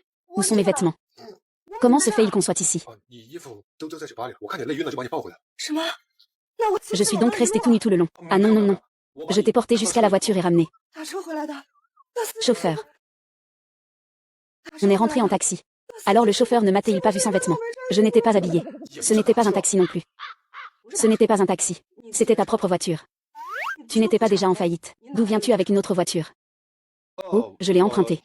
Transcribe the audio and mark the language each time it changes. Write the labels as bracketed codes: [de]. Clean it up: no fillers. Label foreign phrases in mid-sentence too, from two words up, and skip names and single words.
[fr] Où sont mes vêtements? Comment se fait-il qu'on soit ici? [zh] 你衣服都丢在酒吧里了，我看你累晕了就把你抱回来。什么？那我 [fr] Je suis donc restée tout nue tout le long. Ah non, non, non. Je t'ai porté jusqu'à la voiture et ramené. [zh] 打车回来的。那司机 [fr] Chauffeur. On est rentré en taxi. Alors le chauffeur ne m'a-t-il pas vu sans vêtements? Je n'étais pas habillée. Ce n'était pas un taxi non plus. Ce n'était pas un taxi. C'était ta propre voiture. Tu n'étais pas déjà en faillite. D'où viens-tu avec une autre voiture? Oh, je l'ai empruntée.